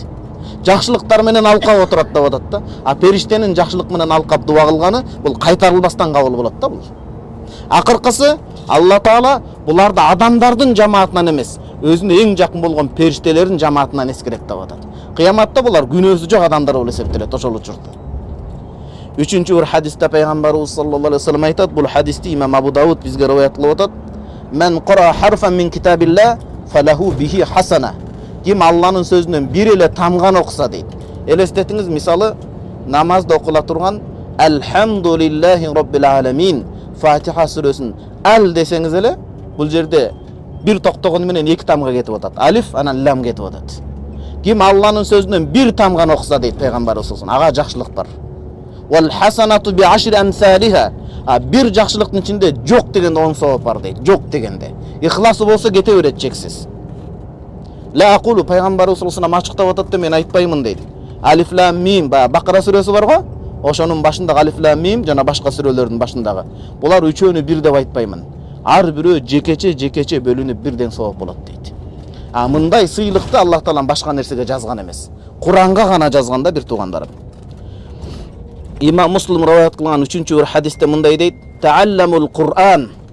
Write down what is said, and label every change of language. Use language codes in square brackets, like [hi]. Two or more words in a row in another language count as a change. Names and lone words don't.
[ky] Жакшылыктар менен алкап отурат деп атат да. А периштенин жакшылык менен алкап дуа кылганы бул кайтарылбастан кабыл болот да бул. Акыркысы Алла Таала буларды адамдардын жамаатынан эмес, өзүнө эң жакын болгон периштелердин жамаатынан эскерет деп атат. Кыяматта булар күнөөсү жок адамдар болуп эсептелет ошол учурда. Үчүнчү бир хадисте пайгамбарыбыз [ar] صلى الله عليه وسلم [ky] айтат, бул хадисти имам Абу Дауд бизге риваят кылып атат. [ar] من قرأ حرفا من كتاب الله فله به حسنة. [ky] Ким Алланын сөзүнөн бир эле тамган окуса дейт. Элестетиңиз, мисалы намазда окула турган [ar] الحمد لله رب العالمين [ky] Фатиха сүрөсүн ал десеңиз эле, бул жерде бир токтогону менен эки тамга кетип атат. Алиф, анан лам кетип атат. Ким Алланын сөзүнөн бир тамган окуса дейт пайгамбарыбыз, ага жакшылык бар. [ar] والحسنة بعشر أمثالها. [ky] Бир жакшылыктын ичинде жок дегенде 10 савап бар дейт. Жок дегенде. Ихласы болсо кете берет чексиз. [ar] لا أقول, [ky] пайгамбарыбыз [ar] صلى الله عليه [ky] ачыктап атат да, мен айтпаймын дейт. [ar] ألف لام ميم, [ky] Бакара сүрөсү бар го? Ошонун башындагы [ar] ألف لام ميم [ky] жана башка сүрөлөрдүн башындагы. Булар үчөөнү бир деп айтпаймын. Ар бирөө жекече бөлүнүп бирден савап болот дейт. Мындай сыйлыкты Аллах Таалам башка нерсеге жазган эмес. Куранга гана жазганда бир туугандарым. Имам Муслим риваят кылган 3-чү бир хадисте мындай дейт: [ar] "تعلموا القرآن."